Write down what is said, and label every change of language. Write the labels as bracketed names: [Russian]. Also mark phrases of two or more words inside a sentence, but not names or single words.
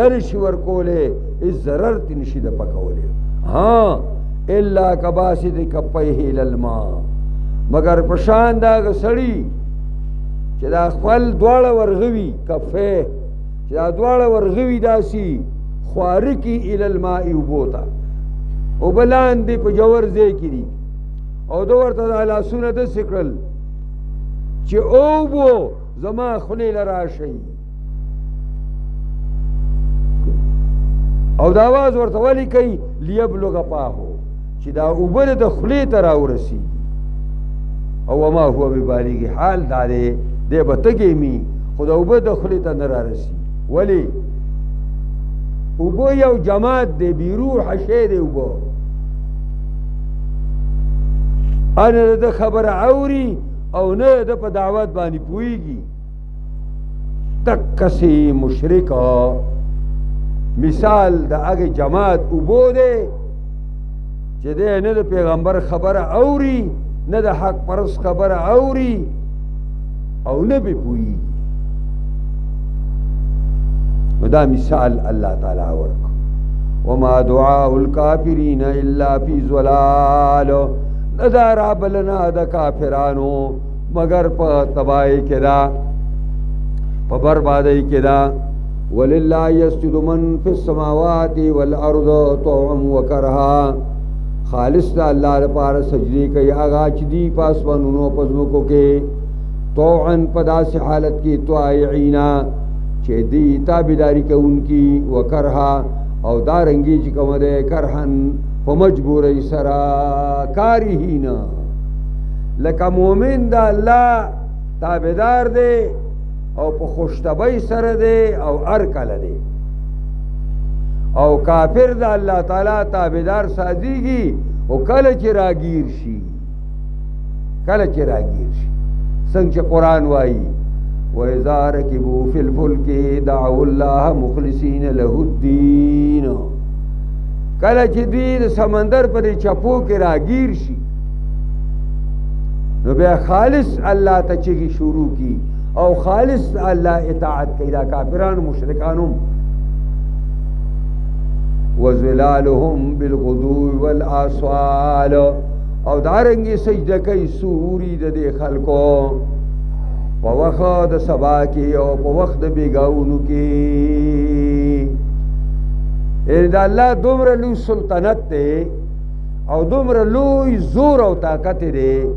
[Pashto] نشي ورکولی هېڅ ضرر ترې نشي دپه کولی ها [Arabic] الا کباسط کفیه الی الماء [Pashto] مگر په شان د هغه سړي چې دا خپل دواړه ورغوي کفیه چې دا دواړه ورغوي داسې خواره کي [Arabic] الی الماء [Pashto] اوبو ته اوبه لاندې په جوور ځای کې دي او ده ورته دا لاسونه داسې کړل چې اوبو زما خولې له راشئ او دا آواز ورته ولې کوي [Arabic] لیبلغ فاهو [Pashto] چې دا اوبه د خولې ته راورسېږي او [Arabic] وما هو ببالغ [Pashto] حال دا دی دی به تږی مي خو د اوبه د خولې ته نه رارسي ولې اوبه یو جماعت دی بیروحه شی دی اوبه نه د خبره اوري او نه د په دعوت باندې پوهېږي دقسې مشرکه مثال د هغې جماعت اوبو دی چې دی نه د پیغمبر خبره اوري نه د حق پرست خبره اوري او نه پې پوهېږي نو دا مثال الله تعالی ورکړو [Arabic] وما دعاء الکافرین الا فی ضلال [Pashto] نه دا رابلنه د کافرانو مگر په تباهۍ کې ده په بربادۍ کې ده [Arabic] ولله یسجد من فی السماوات والارض طوعا وکرها [Pashto] خالص د الله لپاره سجدې کوي هغه چې دي په اسمانونو په ځمکو کې طوعا په داسې حالت کې طائعینا چې دی تابعداري کوونکي وکرها او دارنګي چې کوم دی کرهن په مجبورۍ سره کارهینا لکه مؤمن د الله تابعدار دی او په خوشطبعۍ سره دی او هر کله دی او کافر د الله تعالی تابعدار سازیږي او کله چې راګیر شي څنګه چې قرآن وایي [Arabic] وَإِذَا رَكِبُوا فِي الْفُلْكِ دَعَوُا اللَّهَ مُخْلِصِينَ لَهُ الدِّينَ [Pashto] کله چې دوی د سمندر په دې چپو کې راګیر شي نو بیا خالص الله ته چغې شروع کی او خالص الله اطاعت کوي دا کافرانو مشرکانو [Arabic] وَظِلَالُهُمْ بِالْغُدُوِّ وَالْآصَالِ [Pashto] او دارنګې سجده کوي سوري د دې خلکو په وخت د سبا کې او په وخت د بیګاونو کې دا الله دومره لوی سلطنت دی او دومره لوی زور او طاقت دی